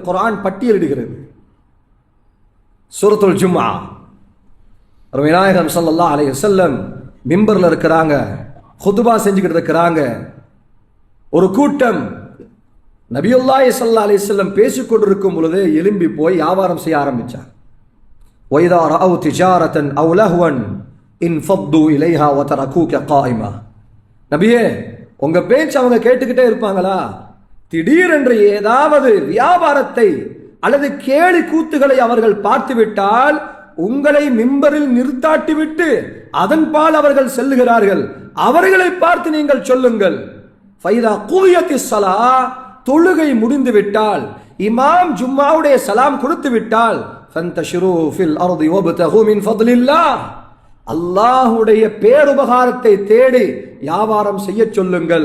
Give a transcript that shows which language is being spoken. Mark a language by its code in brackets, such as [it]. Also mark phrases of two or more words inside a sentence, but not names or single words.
[ta] குர்ஆன் பட்டியலிடுகிறது. சூரத்துல் ஜும்ஆ. விநாயகம் [ar] صلى الله عليه وسلم [ta] மிம்பர்ல இருக்கிறாங்க, குதுபா செஞ்சுக்கிட்டு இருக்கிறாங்க. ஒரு கூட்டம் நபியுல்லாஹி [ar] صلى الله عليه وسلم [ta] பேசிக் கொண்டிருக்கும் பொழுது எழும்பி போய் வியாபாரம் செய்ய ஆரம்பிச்சார். [ar] وَإِذَا رَأَوْا تِجَارَةً أَوْ لَهْوًا انفضوا إليها وتركوك قائما. [ta] நபியே, உங்க பேச்சு அவங்க கேட்டுக்கிட்டே இருப்பாங்களா? திடீரென்று ஏதாவது வியாபாரத்தை அல்லது கேலி கூத்துகளை அவர்கள் பார்த்துவிட்டால் உங்களை மிம்பரில் நிறுத்தாட்டிவிட்டு அதன்பால் அவர்கள் செல்லுகிறார்கள். அவர்களை பார்த்து நீங்கள் சொல்லுங்கள், [ar] فإذا قضيت الصلاة, [ta] தொழுகை முடிந்து விட்டால், இமாம் ஜும்மாவுடைய சலாம் கொடுத்து விட்டால், [ar] فانتشروا في الأرض وابتغوا من فضل الله, [ta] அல்லாஹ்வுடைய பேருபகாரத்தை தேடி வியாபாரம் செய்ய சொல்லுங்கள்.